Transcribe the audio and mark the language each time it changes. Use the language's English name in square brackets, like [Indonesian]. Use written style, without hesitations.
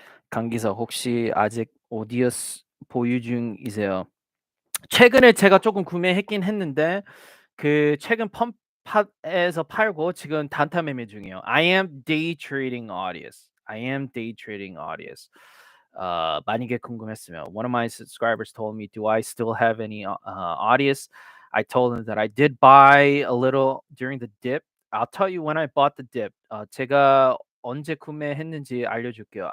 [Korean] 강기석 혹시 아직 오디어스 보유 중이세요? 최근에 제가 조금 구매했긴 했는데 그 최근 펌팟에서 팔고 지금 단타 매매 중이에요. [English] I am day trading Audius. I am day trading Audius. [Korean] 만약에 궁금했으면 [English] one of my subscribers told me, do I still have any Audius? I told him that I did buy a little during the dip. I'll tell you when I bought the dip. [Korean] 제가 언제 구매했는지 알려줄게요.